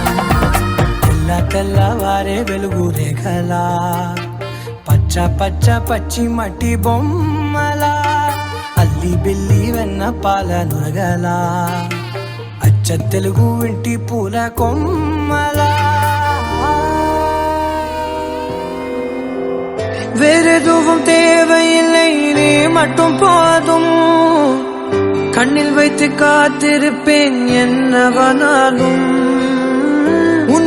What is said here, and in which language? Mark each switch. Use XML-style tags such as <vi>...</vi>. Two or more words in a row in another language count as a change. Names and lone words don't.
<te>తెల్లవారే వెలుగు రేఖలా పచ్చ పచ్చ పచ్చి మట్టి బొమ్మలా అల్లి బిల్లి వెన్న పాల నురగలా అచ్చ తెలుగు ఇంటి పూల కొమ్మలా.</te> <ta>வேறு எதுவும் தேவையில்லை நீ மட்டும் போதும், கண்ணில் வைத்து காத்திருப்பேன் என்னவனாலும்.</ta>